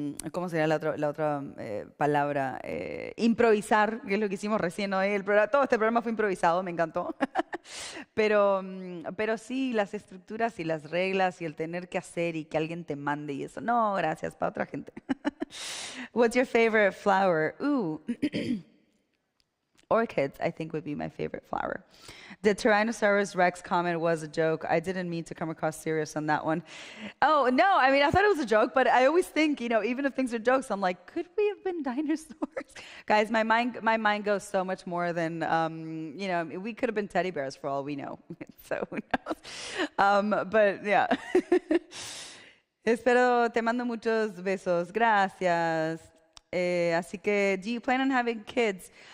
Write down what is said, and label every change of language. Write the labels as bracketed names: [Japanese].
[Spanish] ¿cómo sería la otra palabra? Improvisar, que es lo que hicimos recién hoy. Todo este programa fue improvisado, me encantó. Pero sí, las estructuras y las reglas y el tener que hacer y que alguien te mande y eso. No, gracias, para otra gente. [English] What's your favorite flower? Ooh. Orchids, I think, would be my favorite flower. The Tyrannosaurus Rex comment was a joke. I didn't mean to come across serious on that one. Oh, no, I mean, I thought it was a joke, but I always think, even if things are jokes, I'm like, could we have been dinosaurs? Guys, my mind goes so much more than, we could have been teddy bears for all we know. So who knows? But yeah. [Spanish] Espero, te mando muchos besos. Gracias. Así que, [English] do you plan on having kids?